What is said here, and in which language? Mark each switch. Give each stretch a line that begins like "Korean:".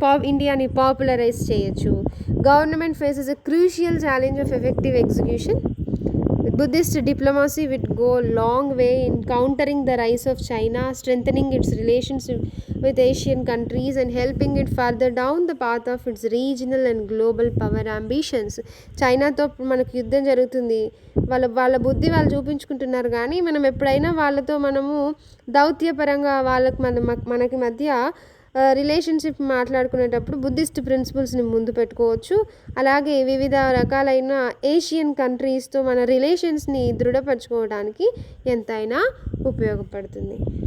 Telugu: ఇండియాని పాపులరైజ్ చేయొచ్చు.
English: Government faces a crucial challenge of effective execution. Buddhist diplomacy would go a long way in countering the rise of China, strengthening its relationship with Asian countries and helping it further down the path of its regional and global power ambitions.
Telugu: చైనాతో మనకు యుద్ధం జరుగుతుంది. వాళ్ళ బుద్ధి వాళ్ళు చూపించుకుంటున్నారు. కానీ మనం ఎప్పుడైనా వాళ్ళతో మనము దౌత్యపరంగా మనకి మధ్య రిలేషన్షిప్ మాట్లాడుకునేటప్పుడు బుద్ధిస్ట్ ప్రిన్సిపల్స్ని ముందు పెట్టుకోవచ్చు. అలాగే వివిధ రకాలైన ఏషియన్ కంట్రీస్తో మన రిలేషన్స్ని దృఢపరచుకోవడానికి ఎంతైనా ఉపయోగపడుతుంది.